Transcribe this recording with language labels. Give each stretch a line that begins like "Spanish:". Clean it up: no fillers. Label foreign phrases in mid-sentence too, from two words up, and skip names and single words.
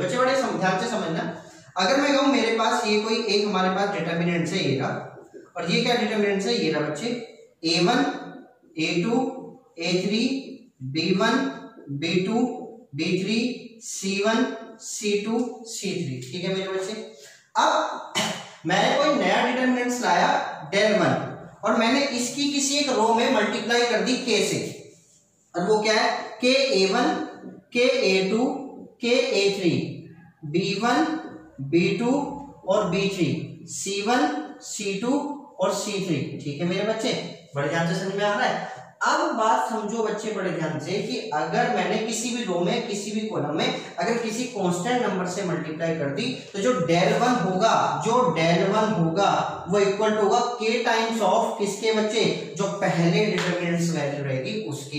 Hindi: बच्चे बड़े ध्यान से समझना, अगर मैं कहूं मेरे पास ये कोई एक हमारे पास डिटरमिनेंट्स है ये रहा, और ये क्या डिटरमिनेंट्स है ये रहा बच्चे a1 a2 a3 b1 b2 b3 c1 c2 c3। ठीक है मेरे बच्चे, अब मैंने कोई नया डिटरमिनेंट्स लाया del 1 और मैंने इसकी किसी एक रो में मल्टीप्लाई कर दी k से, और वो क्या है k a1 k a2 k a3 b1 b2 और b3 c1 c2 और c3। ठीक है मेरे बच्चे, बड़े ध्यान से समझ में आ रहा है। अब बात समझो बच्चे बड़े ध्यान से कि अगर मैंने किसी भी रो में किसी भी कॉलम में अगर किसी
English: constant number
Hindi: से मल्टीप्लाई कर दी, तो जो del 1 होगा वो
English: equal to
Hindi: होगा k
English: times of
Hindi: किसके बच्चे, जो पहले
English: determinants value
Hindi: रहेगी उसके।